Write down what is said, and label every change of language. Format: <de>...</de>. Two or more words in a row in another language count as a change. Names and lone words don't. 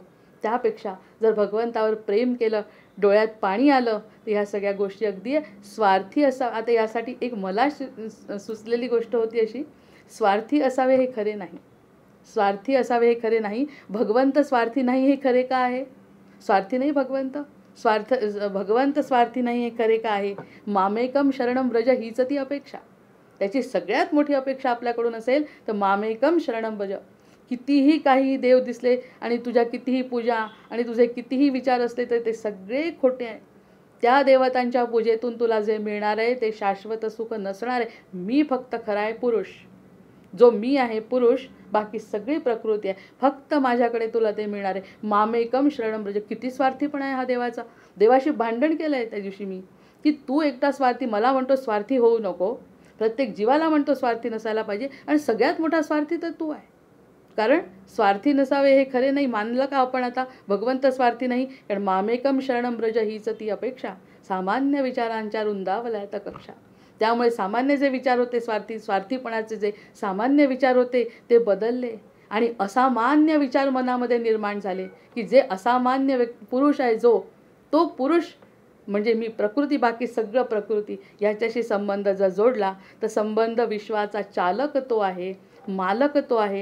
<mr>त्यापेक्षा जर भगवंतावर प्रेम केलं, डोळ्यात पाणी आलं तर ह्या सगळ्या गोष्टी अगदी स्वार्थी असा. आता यासाठी एक मला सुचलेली गोष्ट होती अशी, स्वार्थी असावे हे खरे नाही. स्वार्थी असावे हे खरे नाही. भगवंत स्वार्थी नाही हे खरे का आहे? स्वार्थी नाही भगवंत. भगवंत स्वार्थी नाही हे खरे का आहे?</mr> <sa>मामेकम शरणम व्रज</sa> <mr>हीच ती अपेक्षा. त्याची सगळ्यात मोठी अपेक्षा आपल्याकडून असेल तर</mr> <sa>मामेकम शरणम व्रज.</sa> <mr>कितीही काही देव दिसले आणि तुझ्या कितीही पूजा आणि तुझे कितीही विचार असले तर ते सगळे खोटे आहे. त्या देवतांच्या पूजेतून तुला जे मिळणार आहे ते शाश्वत सुख नसणार आहे. मी फक्त खरा आहे पुरुष. जो मी आहे पुरुष, बाकी सगळी प्रकृती आहे. फक्त माझ्याकडे तुला ते मिळणार आहे.</mr> <sa>मामेकम शरणम व्रज.</sa> <mr>किती स्वार्थीपणा आहे हा देवाचा. देवाशी भांडण केलं आहे त्या दिवशी मी, की तू एकटा स्वार्थी. मला म्हणतो स्वार्थी होऊ नको. प्रत्येक जीवाला म्हणतो स्वार्थी नसायला पाहिजे. आणि सगळ्यात मोठा स्वार्थी तर तू आहे. कारण स्वार्थी नसावे हे खरे नाही. मानलं का आपण आता भगवंत स्वार्थी नाही? कारण</mr> <sa>मामेकम शरणम व्रज</sa> <mr>हीच ती अपेक्षा. सामान्य विचारांच्या रुंदावल्यात कक्षा. त्यामुळे सामान्य जे विचार होते स्वार्थीपणाचे जे सामान्य विचार होते ते बदलले आणि असामान्य विचार मनामध्ये निर्माण झाले, की जे असामान्य पुरुष आहे जो, तो पुरुष म्हणजे मी प्रकृती, बाकी सगळं प्रकृती, याच्याशी संबंध जर जोडला तर संबंध विश्वाचा चालक तो आहे, मालक तो आहे.</mr>